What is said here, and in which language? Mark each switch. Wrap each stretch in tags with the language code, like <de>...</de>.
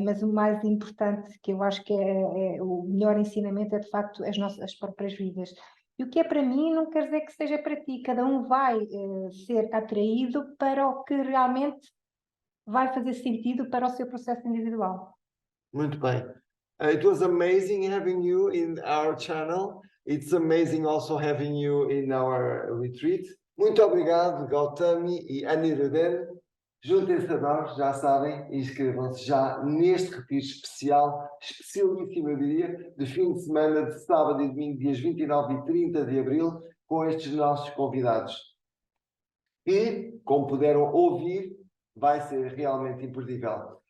<pt>Mas o mais importante, que eu acho que é o melhor ensinamento, é de facto as próprias vidas. E o que é para mim não quer dizer que seja para ti. Cada um vai ser atraído para o que realmente vai fazer sentido para o seu processo individual. Muito bem.</pt> <en>It was amazing having you in our channel. It's amazing also having you in our retreat.</en> <pt>Muito obrigado, Gautami e Annirudhan. Juntem-se a nós, já sabem, e inscrevam-se já neste retiro especial, especialíssimo, eu diria, de fim de semana de sábado e domingo, dias 29 e 30 de abril, com estes nossos convidados. E, como puderam ouvir, vai ser realmente imperdível.</pt>